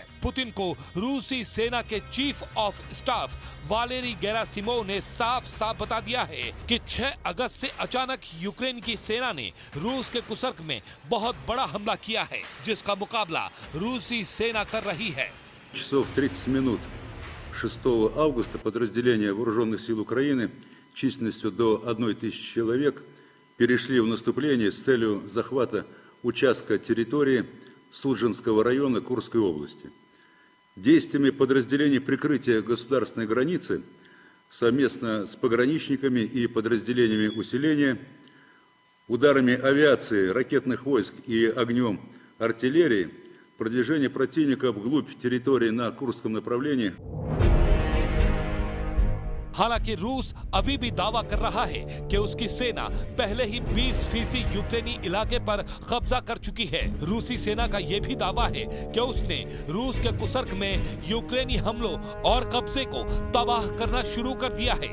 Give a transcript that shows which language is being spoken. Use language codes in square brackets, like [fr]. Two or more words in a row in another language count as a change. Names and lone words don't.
[hi] पुतिन को रूसी सेना के चीफ ऑफ स्टाफ वालेरी गेरासिमोव ने साफ साफ बता दिया है कि 6 अगस्त से अचानक यूक्रेन की सेना ने रूस के कुर्स्क में बहुत बड़ा हमला किया है, जिसका मुकाबला रूसी सेना कर रही है। [ru] Часов 30 минут 6 августа подразделения Вооруженных сил Украины численностью до 1000 человек перешли в наступление с целью захвата участка территории Судженского района Курской области. Действиями подразделений прикрытия государственной границы совместно с пограничниками и подразделениями усиления, ударами авиации, ракетных войск и огнем артиллерии продвижение противника вглубь территории на Курском направлении. [hi] हालांकि रूस अभी भी दावा कर रहा है कि उसकी सेना पहले ही 20% यूक्रेनी इलाके पर कब्जा कर चुकी है। रूसी सेना का यह भी दावा है कि उसने रूस के कुर्स्क में यूक्रेनी हमलों और कब्जे को तबाह करना शुरू कर दिया है।